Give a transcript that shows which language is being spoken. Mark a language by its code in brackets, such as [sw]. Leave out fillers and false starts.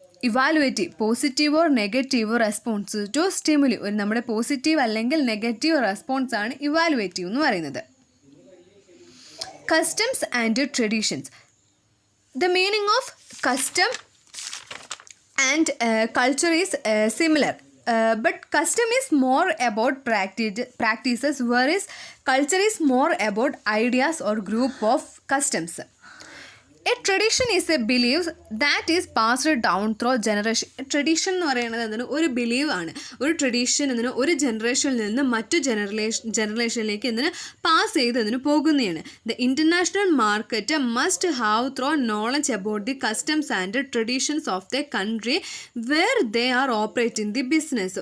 [en] Evaluative, positive or negative response to stimuli. [ml] ഒരു നമ്മുടെ positive അല്ലെങ്കിൽ നെഗറ്റീവ് റെസ്പോൺസ് ആണ് ഇവാലുവേറ്റീവ് എന്ന് പറയുന്നത്. [en] Customs and traditions. The meaning of custom and culture is similar, but custom is more about practices, whereas culture is more about ideas or group of customs. A tradition is a believe that is passed down through generation. [ml] Tradition എന്ന് പറയുന്നത് എന്താണ്? ഒരു ബിലീവാണ്. ഒരു tradition എന്തിന് ഒരു ജനറേഷനിൽ നിന്ന് മറ്റു ജനറേഷനിലേക്ക് എന്തിന് പാസ് ചെയ്ത് അതിന് പോകുന്നതാണ്. [en] The international market must have through knowledge about the customs and traditions of the country where they are operating the business.